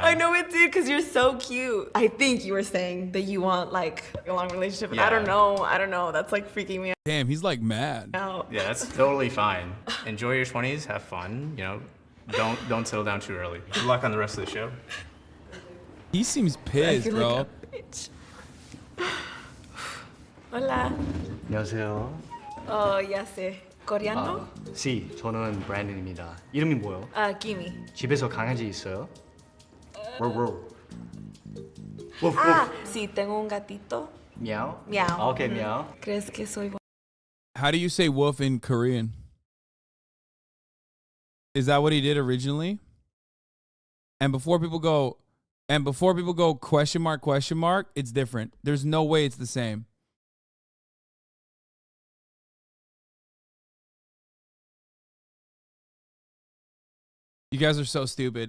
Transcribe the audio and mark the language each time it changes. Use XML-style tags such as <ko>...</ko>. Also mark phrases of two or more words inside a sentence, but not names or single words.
<en>I know it did because you're so cute. I think you were saying that you want like a long relationship. Yeah. I don't know. That's like freaking me Damn, he's like mad. out. Yeah, that's totally fine. Enjoy your 20s, have fun, you know. Don't settle down too early. Good luck on the rest of the show. He seems I pissed, feel bro. like a bitch.</en> <es>Hola.</es> <ko>안녕하세요.</ko> <es>Ya sé. ¿Coreano? Sí,</es> <ko>저는 브랜든입니다. 이름이 뭐예요? Kimi. 집에서 강아지 있어요?</ko> <es>Sí, tengo un gatito.</es> <en>Meow. Meow. Okay, meow.</en> <es>¿Crees que soy</es> <en>How do you say wolf in Korean? Is that what he did originally? And before people go question mark, it's different. There's no way it's the same. You guys are so stupid.</en>